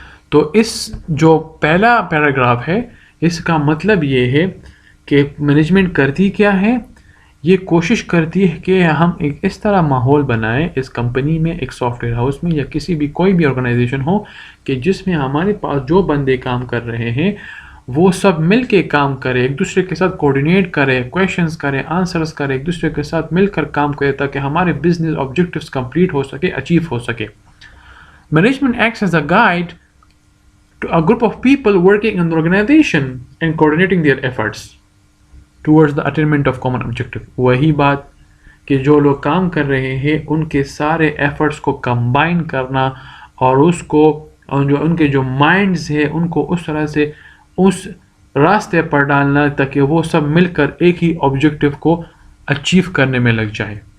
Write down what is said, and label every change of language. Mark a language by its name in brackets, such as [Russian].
[Urdu] تو اس جو پہلا پیراگراف ہے، اس کا مطلب یہ ہے کہ مینجمنٹ کرتی کیا ہے؟ یہ کوشش کرتی ہے کہ ہم ایک اس طرح ماحول بنائیں اس کمپنی میں، ایک سافٹ ویئر ہاؤس میں، یا کسی بھی کوئی بھی آرگنائزیشن ہو، کہ جس میں ہمارے پاس جو بندے کام کر رہے ہیں وہ سب مل کے کام کرے، ایک دوسرے کے ساتھ کوآرڈینیٹ کرے، کویشچنس کرے، آنسرس کرے، ایک دوسرے کے ساتھ مل کر کام کرے تاکہ ہمارے بزنس آبجیکٹیوز کمپلیٹ ہو سکے، اچیو ہو سکے. [English] Management acts as a guide to a group of people working in the organization and coordinating their efforts towards the attainment of common objective. [Urdu] وہی بات کہ جو لوگ کام کر رہے ہیں ان کے سارے ایفرٹس کو کمبائن کرنا اور اس کو جو ان کے جو مائنڈز ہے ان کو اس طرح سے اس راستے پر ڈالنا تاکہ وہ سب مل کر ایک ہی آبجیکٹیو کو اچیو کرنے میں لگ جائے.